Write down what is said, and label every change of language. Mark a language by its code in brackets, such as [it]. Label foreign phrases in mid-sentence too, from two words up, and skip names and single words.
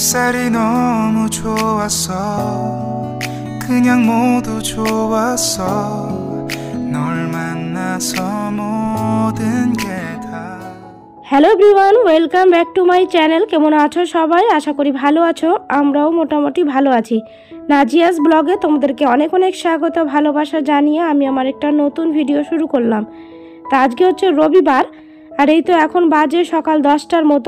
[ko] 날이 너무 좋았어 그냥 모두 좋았어 널 만나서 모든 게 다 [en] Hello everyone, welcome back to my channel. [bn] কেমন আছো সবাই? আশা করি ভালো আছো। আমরাও মোটামুটি ভালো আছি। নাজিয়াস ব্লগে তোমাদেরকে অনেক অনেক স্বাগত, ভালোবাসা জানিয়ে আমি আমার একটা নতুন ভিডিও শুরু করলাম। তা আজকে হচ্ছে রবিবার, আর এই তো এখন বাজে সকাল 10টার মতো।